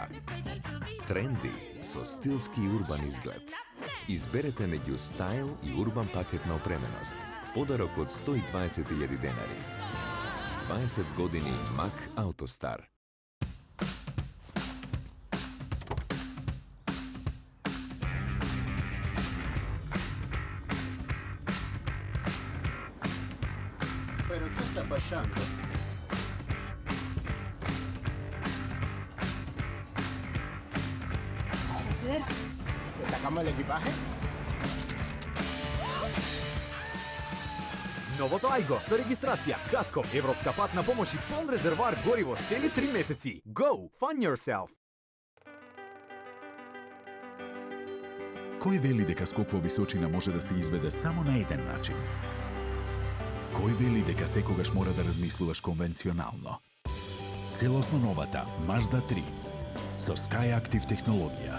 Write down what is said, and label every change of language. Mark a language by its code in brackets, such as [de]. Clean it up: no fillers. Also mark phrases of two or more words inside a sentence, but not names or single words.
[mk] Тренди со стилски и урбан изглед. Изберете меѓу стайл и урбан пакет на опременост. Подарок од 120.000 денари. 20 години Мак Аутостар. [es] Pero ¿qué está pasando? Joder. ¿Le sacamos el equipaje? [mk] Новото Айго со регистрација, каско, европска патна помош и полн резервоар гориво цели 3 месеци. [en] Go! Fun yourself! [mk] Кој вели дека скок во височина може да се изведе само на еден начин? Кој вели дека секогаш мора да размислуваш конвенционално? Целосно новата Mazda 3 со SkyActiv технологија.